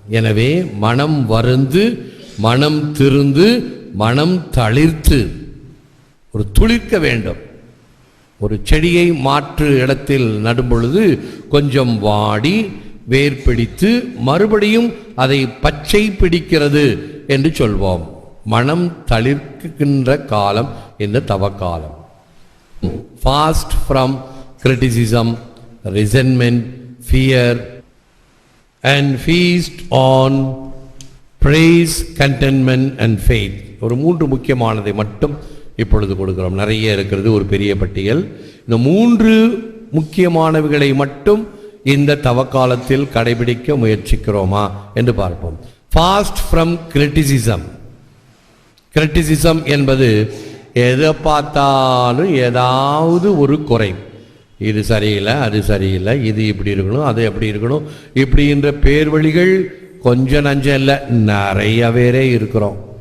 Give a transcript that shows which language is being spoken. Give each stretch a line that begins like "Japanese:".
Tamil: எனவே மனம் வருந்து, மனம் திருந்து, மனம் தளிர்த்து ஒரு துளிர்க்க வேண்டும். ஒரு செடியை மாற்று இடத்தில் நடும் பொழுது கொஞ்சம் வாடி வேர் பிடித்து மறுபடியும் அதை பச்சை பிடிக்கிறது என்று சொல்வோம். மனம் தளிர்க்கின்ற காலம் இந்த தவக்காலம்.
English: Fast from criticism, resentment, fear and feast on praise, contentment and faith.
Tamil: ஒரு 3 முக்கியமானதை மட்டும் இப்பொழுது கொடுக்கிறோம். நிறைய இருக்கிறது, ஒரு பெரிய பட்டியல். இந்த 3 முக்கியமானவைகளை மட்டும் இந்த தவக்காலத்தில் கடைபிடிக்க முயற்சிக்கிறோமா என்று பார்ப்போம்.
English: Fast from criticism.
Tamil: கிரிட்டிசிசம் என்பது எதை பார்த்தாலும் ஏதாவது ஒரு குறை, இது சரியில்லை, அது சரியில்லை, இது இப்படி இருக்கணும், அது எப்படி இருக்கணும், இப்படின்ற பேர் வழிகள் கொஞ்சம் நஞ்சம் இல்லை, நிறைய பேரே இருக்கிறோம்.